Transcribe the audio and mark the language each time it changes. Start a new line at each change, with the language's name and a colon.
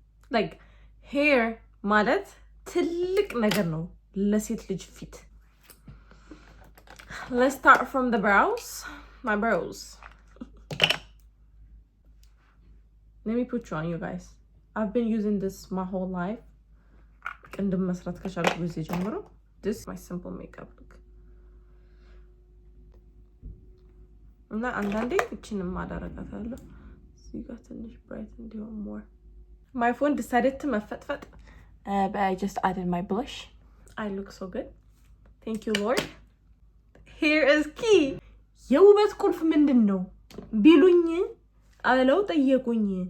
Amharic: Like hair ማለት ትልቅ ነገር ነው ለሴት ልጅ ፊት.
English: Let's start from the brows. My brows. Let me put you on, you guys. I've been using this my whole life.
Amharic: ቅንድም መስራት ከቻልኩ ጊዜ ጀምሮ
English: this is my simple makeup look.
Amharic: እና አንዳንዴ እቺንም አደረጋታለሁ እዚህ ጋር ትንሽ bright እንዲሆን more.
English: My phone decided to መፈጥፈጥ but I just added my blush. I look so good. Thank you Lord. Here is key.
Amharic: የውበት ቁልፍ ምንድን ነው ቢሉኝ አለው ጠየቁኝ